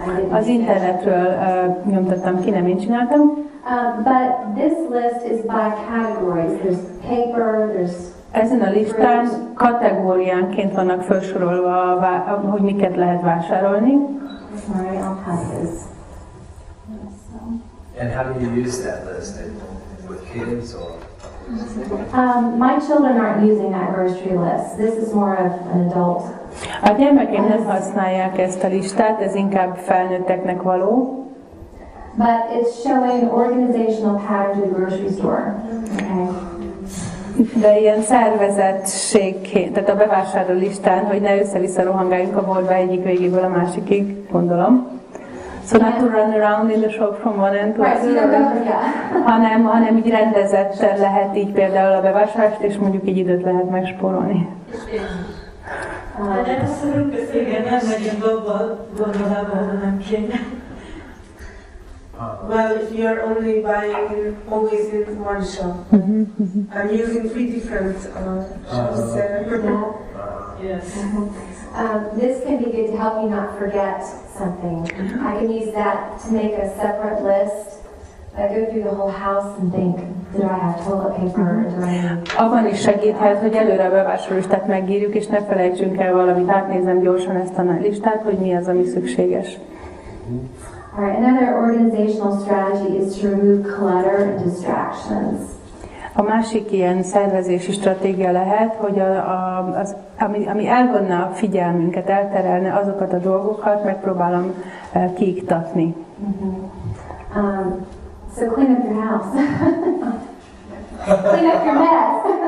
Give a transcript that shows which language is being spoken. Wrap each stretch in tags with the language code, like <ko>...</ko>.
<hu>Az internetről nyomtattam ki, nem én csináltam.</hu> <en>But this list is by categories. There's paper, there's</en> <hu>ezen a listán kategóriánként vannak felsorolva, hogy miket lehet vásárolni.</hu> <en>Sorry, on cusses. And how do you use that list? With kids or? My children aren't using that grocery list. This is more of an adult.</en> <hu>A gyermekeim nem használják ezt a listát, ez inkább felnőtteknek való.</hu> <en>But it's showing organizational patterns at the grocery store. Okay.</en> <hu>De ilyen szervezettségként, tehát a bevásárló listán, hogy ne össze-vissza rohangáljunk a boltba egyik végéből a másikig, gondolom.</hu> <en>So not to run around in the shop from one end to another,</en> <hu>hanem így rendezetten lehet így például a bevásárlást, és mondjuk így időt lehet megspórolni. Nem szorunk beszélgetni, nem megyünk gondolába, hanem kéne.</hu> <en>Well, if you're only buying always in one shop, I'm using 3 different shops there. Yes. This can be good to help you not forget something. I can use that to make a separate list. I go through the whole house and think, do I have toilet paper? Do I need...</en> <hu>Abban is segíthet, hogy előre a bevásárlólistát megírjuk, és ne felejtsünk el valamit, átnézem gyorsan ezt a listát, hogy mi az, ami szükséges.</hu> <en>Alright, another organizational strategy is to remove clutter and distractions.</en> <hu>A másik ilyen szervezési stratégia lehet, hogy ami elvonna a figyelmünket, elterelne azokat a dolgokat, megpróbálom kiiktatni.</hu> <en>So clean up your house. Clean up your mess.</en>